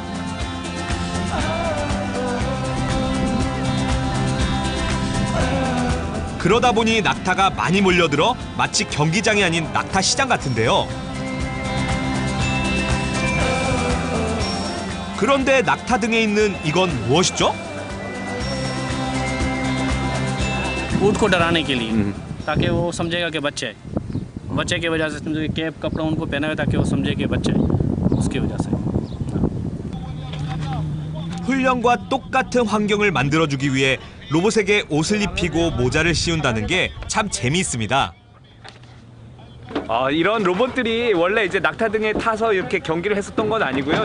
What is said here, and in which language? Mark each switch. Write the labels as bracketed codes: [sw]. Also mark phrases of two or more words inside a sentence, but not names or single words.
[ko] 그러다 보니 낙타가 많이 몰려들어 마치 경기장이 아닌 낙타 시장 같은데요. 그런데 낙타 등에 있는 이건 무엇이죠? [hi] ऊँट को डराने के लिए, ताकि वो समझेगा कि बच्चे है. बच्चे की वजह से समझो कैप कपड़ा उनको पहना है ताकि वो समझे कि बच्चे है. उसकी वजह से. [ko] 훈련과 똑같은 환경을 만들어주기 위해 로봇에게 옷을 입히고 모자를 씌운다는 게 참 재미있습니다. 이런 로봇들이 원래 이제 낙타 등에 타서 이렇게 경기를 했었던 건 아니고요.